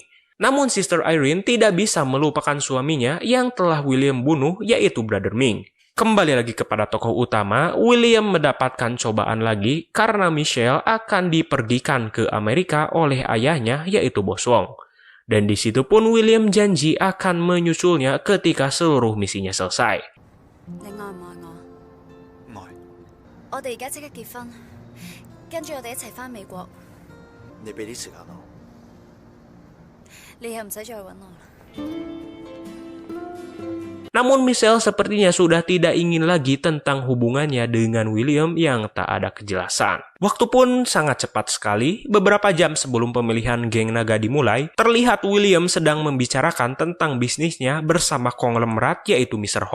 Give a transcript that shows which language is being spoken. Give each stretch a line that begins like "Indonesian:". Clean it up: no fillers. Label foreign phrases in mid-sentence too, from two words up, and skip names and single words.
Indonesian: Namun Sister Irene tidak bisa melupakan suaminya yang telah William bunuh, yaitu Brother Ming. Kembali lagi kepada tokoh utama, William mendapatkan cobaan lagi karena Michelle akan dipergikan ke Amerika oleh ayahnya, yaitu Bos Wong. Dan di situ pun William janji akan menyusulnya ketika seluruh misinya selesai.
Cantonese: 你愛唔愛我？愛。我哋而家即刻結婚，跟住我哋一齊返美國。你俾啲時間我。你又唔使再揾我啦。
Indonesian: Namun Michelle sepertinya sudah tidak ingin lagi tentang hubungannya dengan William yang tak ada kejelasan. Waktu pun sangat cepat sekali, beberapa jam sebelum pemilihan geng naga dimulai, terlihat William sedang membicarakan tentang bisnisnya bersama konglomerat yaitu Mr.